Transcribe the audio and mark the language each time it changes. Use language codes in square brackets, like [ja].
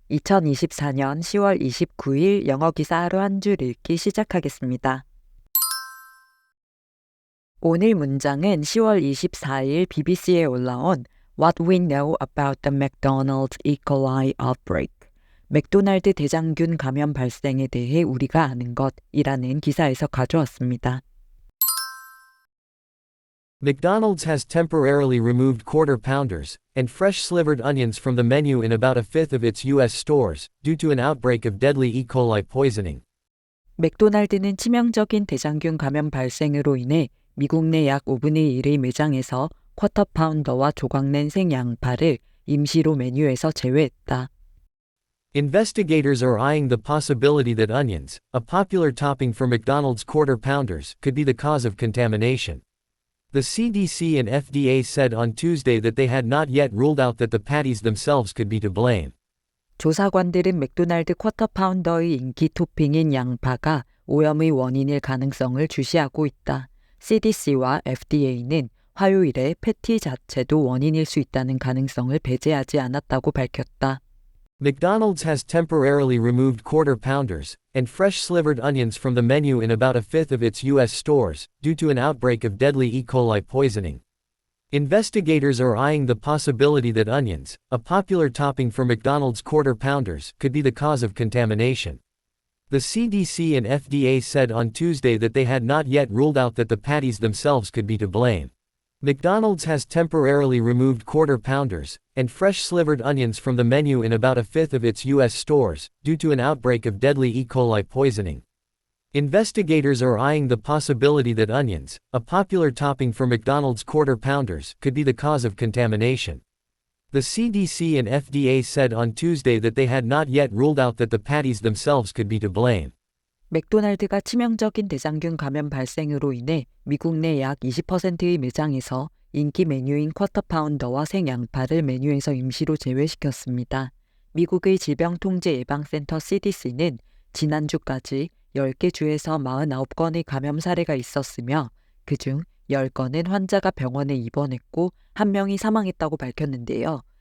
[ko] 2024년 10월 29일 영어 기사 하루 한 줄 읽기 시작하겠습니다. 오늘 문장은 10월 24일 BBC에 올라온 [en] What We Know About the McDonald's E. coli Outbreak, [ko] 맥도날드 대장균 감염 발생에 대해 우리가 아는 것이라는 기사에서 가져왔습니다. [en] McDonald's has temporarily removed quarter pounders and fresh slivered onions from the menu in about a fifth of its U.S. stores due to an outbreak of deadly E. coli poisoning. [ko] 맥도날드는 치명적인 대장균 감염 발생으로 인해 미국 내 약 5분의 1의 매장에서 쿼터 파운더와 조각낸 생양파를 임시로 메뉴에서 제외했다. [en] Investigators are eyeing the possibility that onions, a popular topping for McDonald's quarter pounders, could be the cause of contamination. The CDC and FDA said on Tuesday that they had not yet ruled out that the patties themselves could be to blame. [ko] 조사관들은 맥도날드 쿼터 파운더의 인기 토핑인 양파가 오염의 원인일 가능성을 주시하고 있다. CDC와 FDA는 화요일에 패티 자체도 원인일 수 있다는 가능성을 배제하지 않았다고 밝혔다. [en] McDonald's has temporarily removed quarter pounders and fresh slivered onions from the menu in about a fifth of its U.S. stores due to an outbreak of deadly E. coli poisoning. Investigators are eyeing the possibility that onions, a popular topping for McDonald's quarter pounders, could be the cause of contamination. The CDC and FDA said on Tuesday that they had not yet ruled out that the patties themselves could be to blame. McDonald's has temporarily removed quarter pounders and fresh slivered onions from the menu in about a fifth of its U.S. stores due to an outbreak of deadly E. coli poisoning. Investigators are eyeing the possibility that onions, a popular topping for McDonald's quarter pounders, could be the cause of contamination. The CDC and FDA said on Tuesday that they had not yet ruled out that the patties themselves could be to blame. [ko] 맥도날드가 치명적인 대장균 감염 발생으로 인해 미국 내 약 20%의 매장에서 인기 메뉴인 쿼터 파운더와 생양파를 메뉴에서 임시로 제외시켰습니다. 미국의 질병통제예방센터 CDC는 지난주까지 10개 주에서 49건의 감염 사례가 있었으며 그중 10건은 환자가 병원에 입원했고 1명이 사망했다고 밝혔는데요.